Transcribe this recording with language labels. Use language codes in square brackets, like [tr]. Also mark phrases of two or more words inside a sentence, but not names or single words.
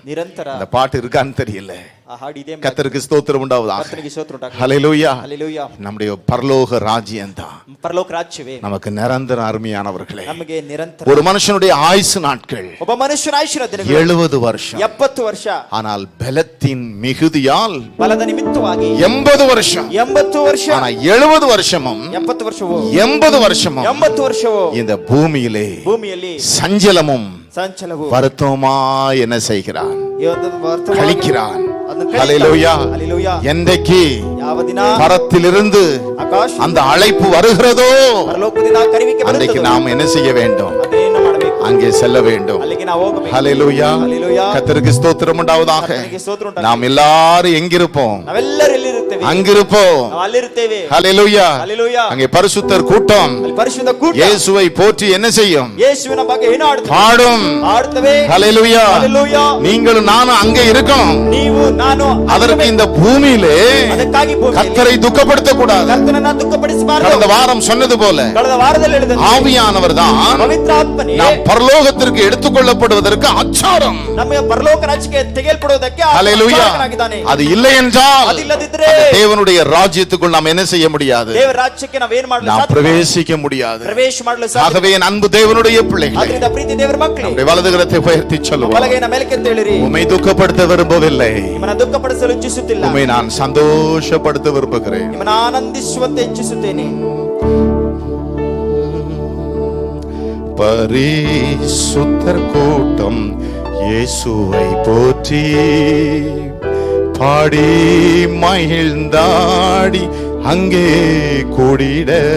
[kn] ನಿರಂತರ. [ta] அந்த பாட்டு இருக்கான்னு தெரியல. [kn] ಆ ಹಾಡಿದೆ. [ta] கர்த்தருக்கு ஸ்தோத்திரம் உண்டாவதாக. [kn] ಕರ್ತನಿಗೆ ಸ್ತೋತ್ರ ಉಂಟಾಗಲಿ. [ta] ஹல்லேலூயா, [kn] ಹಲ್ಲೇಲೂಯಾ. [ta] நம்முடைய பரலோக ராஜ்யம் தான் [kn] ಪರಲೋಕ ರಾಜ್ಯವೇ [ta] நமக்கு நிரந்தரம். அருமையானவர்களே, [kn] ನಮಗೆ ನಿರಂತರ. [ta] ஒரு மனுஷனுடைய ஆயுசு நாட்கள் [kn] ಒಬ್ಬ ಮನುಷ್ಯನ ಆಯುಷ್ಯನ ದಿನಗಳು [ta] 70 வருஷம், [kn] 70 ವರ್ಷ. [ta] ஆனால் பலத்தின் மிகுதியால் [kn] ಬಲದ ನಿಮಿತ್ತವಾಗಿ [ta] 80 வருஷம். [kn] 80 ವರ್ಷ. [ta] ஆனா 70 வருஷமும் [kn] 70 ವರ್ಷವೋ [ta] 80 வருஷமும் [kn] 80 ವರ್ಷವೋ [ta] இந்த பூமியிலே [kn] ಭೂಮಿಯಲ್ಲಿ [ta] சஞ்சலமும் [kn] ಸಂಚಲವು [ta] வருத்தமா என்ன செய்கிறான்? [kn] ವರ್ತಮಾನ [ta] கழிக்கிறான். [kn] ಅದನ್ನು [ta] ஹல்லேலூயா. ஹல்லேலூயா. என்றைக்கு [kn] ಯಾವ ದಿನ [ta] பரத்திலிருந்து [kn] ಆಕಾಶ [ta] அந்த அழைப்பு வருகிறதோ [kn] ಪರಲೋಕದಿಂದ ಕರೆವಿಕೆ [ta] அன்றைக்கு [kn] ಬರುತ್ತದೆ, [ta] நாம் என்ன செய்ய வேண்டும்? [kn] ಅದೇನು ಮಾಡಬೇಕು? [ta] அங்கே செல்ல வேண்டும். [kn] ಅಲ್ಲಿಗೆ ನಾವು ಹೋಗಬೇಕು. [ta] ஹல்லேலூயா, ஹல்லேலூயா. கர்த்தருக்கு ஸ்தோத்திரம் உண்டாவதாக. [kn] ಕರ್ತನಿಗೆ ಸ್ತೋತ್ರ ಉಂಟಾಗಲಿ. [ta] நாம் எல்லாரும் எங்கிருப்போம்? [kn] ನಾವೆಲ್ಲರೂ ಎಲ್ಲಿರುತ್ತೇವೆ? [ta] அங்கிருப்போம். [kn] ನಾವು ಅಲ್ಲಿರುತ್ತೇವೆ. [ta] ஹல்லேலூயா. ஹல்லேலூயா. அங்கே பரிசுத்தர் கூட்டம் [kn] ಅಲ್ಲಿ ಪರಿಶುದ್ಧ ಕೂಟ [ta] இயேசுவை போற்றி என்ன செய்யும்? [kn] ಯೇಸುವಿನ ಬಗ್ಗೆ ಏನು ಆಡುತ್ತೇವೆ? [ta] பாடும். [kn] ಆಡುತ್ತೇವೆ. [ta] ஹல்லேலூயா. ஹல்லேலூயா. நீங்களும் நானும் அங்கே இருக்கணும். [kn] ನೀವು ನಾನು [ta] அதற்கு இந்த பூமியிலே [kn] ಅದಕ್ಕಾಗಿ ಭೂಮಿಯಲ್ಲಿ [ta] கர்த்தரை துக்கப்படுத்த கூடாது. [kn] ಕರ್ತನನ್ನ ದುಃಖಪಡಿಸಬಾರದು. [ta] கடந்த வாரம் சொன்னது போல [kn] ಕಳೆದ ವಾರದಲ್ಲಿ ಹೇಳಿದಂತೆ [ta] ஆவியானவர் தான் [kn] ಪವಿತ್ರ ಆತ್ಮನೇ [ta] நாம் பரலோகத்திற்கு எடுத்துக்கொள்ளப்படுவதற்கு அச்சாரம். [kn] ನಮ್ಮ ಪರಲೋಕ ರಾಜ್ಯಕ್ಕೆ ತೆಗೆಯಲ್ಪಡುವುದಕ್ಕೆ [ta] ஹல்லேலூயா. [kn] ಆಚಾರಕನಾಗಿದ್ದಾನೆ. [ta] அது இல்லை என்றால் [kn] ಅದಿಲ್ಲದಿದ್ದರೆ [ta] தேவனுடைய ராஜ்யத்துக்குள் நாம் என்ன செய்ய முடியாது? [kn] ದೇವರ ರಾಜ್ಯಕ್ಕೆ ನಾವು ಏನು ಮಾಡಲು [ta] நாம் [kn] ಸಾಧ್ಯ? [ta] பிரவேசிக்க முடியாது. [kn] ಪ್ರವೇಶ ಮಾಡಲು ಸಾಧ್ಯ. [ta] ஆகவே என் அன்பு தேவனுடைய பிள்ளைகளே, [kn] ಅದರಿಂದ ಪ್ರೀತಿ ದೇವರ ಮಕ್ಕಳೇ, [ta] நம்முடைய வலதுகரத்தை உயர்த்தி சொல்லுவோம், [kn] ಬಲಗೈನ ಮೇಲಕ್ಕೆ ಹೇಳಿರಿ. [ta] உம்மை துக்கப்படுத்த விரும்பவில்லை, [kn] ನಿಮ್ಮನ್ನ ದುಃಖಪಡಿಸಲು ಇಚ್ಛಿಸುತ್ತಿಲ್ಲ, [ta] உம்மை நான் சந்தோஷப்படுத்த விரும்புகிறேன். [kn] ನಿಮ್ಮನ್ನ ಆನಂದಿಸುವಂತೆ ಇಚ್ಛಿಸುತ್ತೇನೆ. [ta] பரிசுத்தர் கூட்டம் இயேசுவை போற்றி பாடி மகிழ்ந்தாடி அங்கே கூடிட